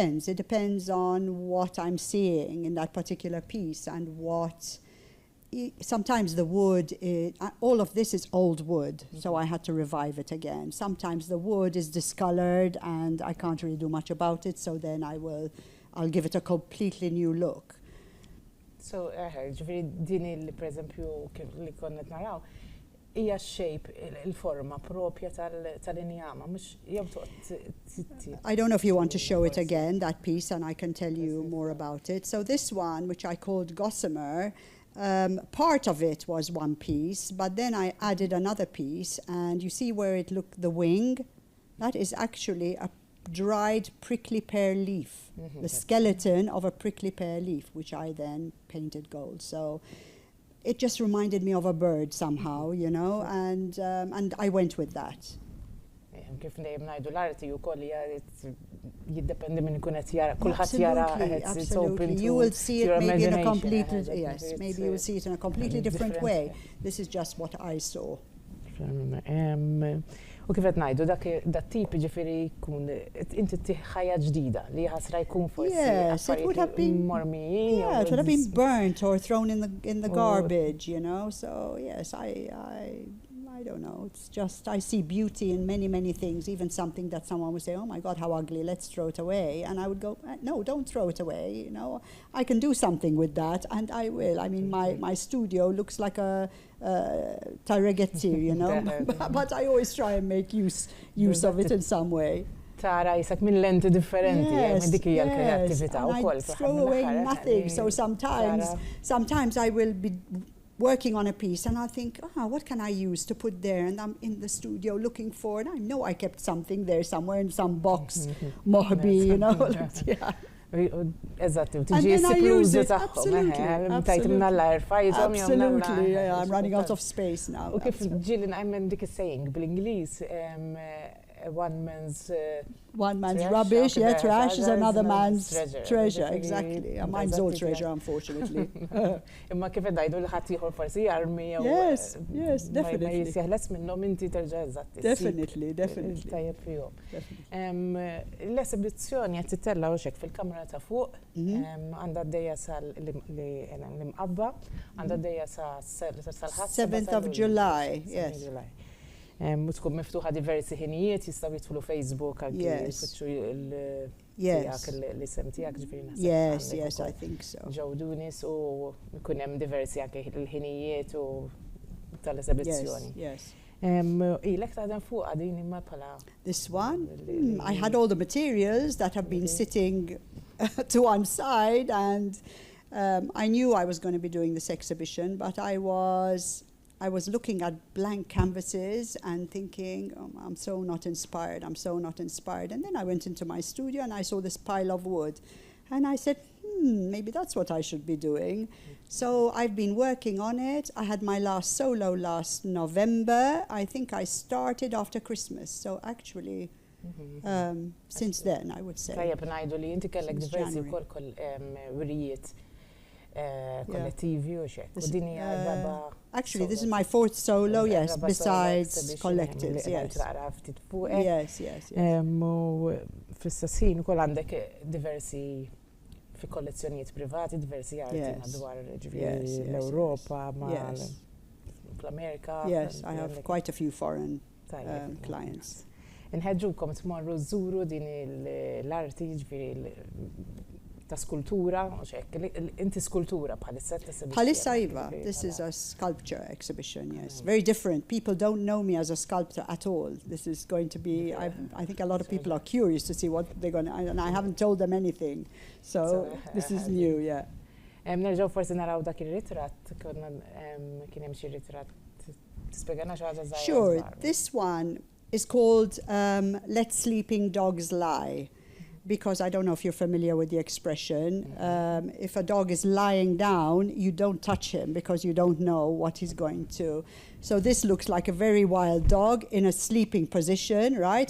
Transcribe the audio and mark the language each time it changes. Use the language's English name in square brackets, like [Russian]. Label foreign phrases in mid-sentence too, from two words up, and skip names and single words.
[English] It depends on what I'm seeing in that particular piece and what... Sometimes the wood, all of this is old wood, so I had to revive it again. Sometimes the wood is discolored and I can't really do much about it, so then I'll give it a completely new look. So, [Maltese] ġifieri din li pereżempju li konna naraw hija x-shape, il-forma propja tal-injama, mhux jew [English] I don't know if you want to show it again, that piece, and I can tell you more about it. So this one, which I called Gossamer, part of it was one piece, but then I added another piece, and you see where it looked, the wing, that is actually a dried prickly pear leaf, the skeleton of a prickly pear leaf, which I then painted gold. So it just reminded me of a bird somehow, you know, and I went with that. [Maltese] Kif dejjem ngħidu l-arti wkoll jiddependi minn ikun qed jara, kulħadd jara [English] it's open to you will see it maybe in a completely maybe you will see it in a completely different way. This is just what I saw. [Maltese] U kif qed ngħidu dak tip ġifieri jkun inti ħajja ġdida li ħasra jkun forsi [English] yes, it would have been [Maltese] mormijin. [English] Yeah, it would have been burnt or thrown in the garbage, you know. So yes, I don't know. It's just I see beauty in many things. Even something that someone would say, "Oh my God, how ugly! Let's throw it away," and I would go, "No, don't throw it away. You know, I can do something with that, and I will." I mean, my studio looks like a targetti, you know, but I always try and make use of it in some way. [Maltese] Tara jisak minn lenti differenti, minn dik hija l-kreattività wkoll. [English] I throw away nothing. So sometimes I will be working on a piece and I think, what can I use to put there? And I'm in the studio looking for it. I know I kept something there somewhere in some box, mohbi, you know. [Maltese] Eżatt, tiġi s-siklużi tagħhom. [English] Absolutely, I'm running out of space now. [Maltese] U kif ġieli ngħid dik is-saying bl-Ingliż, [English] one man's rubbish, trash is another man's treasure, exactly. Mine's all treasure, unfortunately. [Maltese] Imma kif ngħidu li ħadd ieħor forsi jarmi jew [English] yes, definitely. [Maltese] Ma jisjeħles minnhom inti terġa' eżatt. [English] Definitely. [Maltese] Tajjeb fihom. L-esibizzjoni qed tittella hekk fil-Kamra ta' fuq, għandha għaddejja l-Imqabba, għandha għaddejja sal-ħadd [English] 7th of July, yes. [Maltese] U tkun miftuħa diversi ħinijiet, jistgħu jidħlu Facebook għal jfittxu l-isem tiegħek ġifieri naħseb. [English] Yes, I think so. [Maltese] Ġew Dounis u jkun hemm diversi anke l-ħinijiet u tal-esibizzjoni. [English] Yes. [Maltese] Ilek taħdem fuqha din imma bħala. [English] This one? I had all the materials that have been sitting to one side, and I knew I was going to be doing this exhibition, but I was looking at blank canvases and thinking, I'm so not inspired. And then I went into my studio and I saw this pile of wood. And I said, maybe that's what I should be doing. So I've been working on it. I had my last solo last November. I think I started after Christmas. So actually, since then, I would say. [Maltese] Tajjeb ngħidu li inti kellek diversi wkoll wirijiet kollettivi u xek. U din hija raba. [English] Actually, this is my 4th solo, yes, besides collectives, yes. Yes. [Maltese] U fl-istess ħin ukoll għandek diversi fi kollezzjonijiet privati, diversi arti madwar l-Ewropa, fl-Amerika. [English] Yes, I have quite a few foreign clients. [Maltese] Inħeġġukom tmorru żuru din l-arti ġifieri ta' skultura, inti skultura bħalissa t-esibizzjoni. Bħalissa iva, [English] this is a sculpture exhibition, yes. Very different. People don't know me as a sculptor at all. This is going to be, I think a lot of people are curious to see what they're going to, and I haven't told them anything. So this is new, yeah. [Maltese] Nerġgħu forsi naraw dak ir-ritratt, kien hemm xi ritratt tispjegana xi ħaġa żgħira. [English] Sure, this one is called Let Sleeping Dogs Lie. Because I don't know if you're familiar with the expression, if a dog is lying down, you don't touch him because you don't know what he's going to. So this looks like a very wild dog in a sleeping position, right?